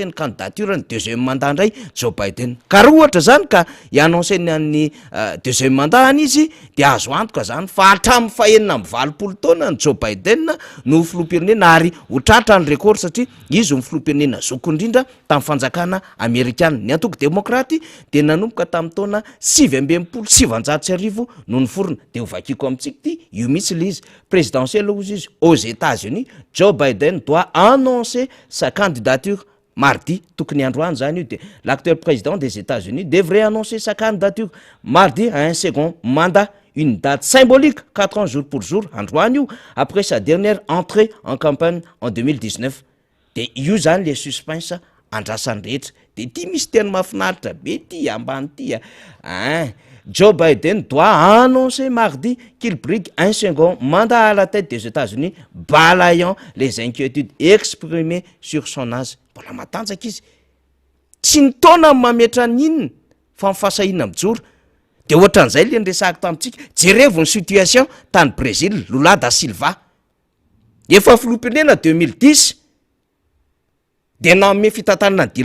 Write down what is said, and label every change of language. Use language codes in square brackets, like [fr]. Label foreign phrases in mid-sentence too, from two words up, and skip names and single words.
[mg] ny candidature ny [fr] deuxième mandat [mg] ndray Joe Biden ka raha ohatra zany ka annoncer ny [fr] deuxième mandat [mg] izy dia azo antoka zany fa hatramin'ny fahenina amby 20 taona ny Joe Biden no filoham-pirenena ary ho tratra ny record satria izy ny filoham-pirenena zoko indrindra tamin'ny fanjakana Amerikana ny antoko demokraty de nanomboka tamin'ny taona 720 no niforona de hovakiko amitsika ty io mitsy le izy présidentielle izy [fr] aux États-Unis Joe Biden doit annoncer sa candidature mardi [mg] tokony androany zany io [fr] de l'actuel président des États-Unis devrait annoncer sa candidature mardi à un second mandat une date symbolique 4 ans jour pour jour [mg] androany io [fr] après sa dernière entrée en campagne en 2019 [mg] de io zany le suspense andrasany rehetra de ty misy tena mahafinaritra be ty ambany ty [fr] Joe Biden doit annoncer mardi qu'il brigue un second mandat à la tête des États-Unis balayant les inquiétudes exprimées sur son âge [mg] mbola matanjaka izy tsy ny taona mametra n'inona fa mifasahina mijoro de ohatran'izay le nresahako tamitsika jerevo ny situation tany Brésil Lula da Silva efa filoham-pirenena 2010 de nanome fitantanana ny